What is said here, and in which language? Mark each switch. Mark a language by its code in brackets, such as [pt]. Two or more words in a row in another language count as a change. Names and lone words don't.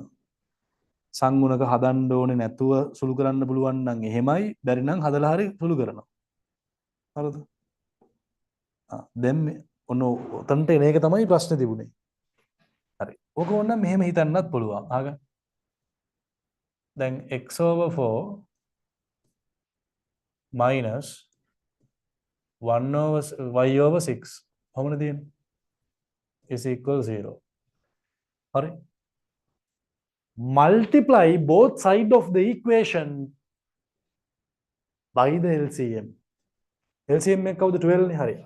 [si] සංගුණක හදන්න ඕනේ නැතුව සුළු කරන්න පුළුවන් නම් එහෙමයි, බැරි නම් හදලා හරි සුළු කරනවා. හරිද? දැන් ඔන්න ඔතනට එන එක තමයි ප්‍රශ්නේ තිබුණේ. හරි. ඕක ඕනනම් මෙහෙම හිතන්නත් පුළුවන්. ආගන්න. දැන් [en] x over 4 minus 1 over y over 6 [si] කොහොමද තියෙන්නේ? [en] is equal 0. හරි. Multiply both sides of the equation by the LCM. [si] LCM එක කවුද 12 නේ. හරි.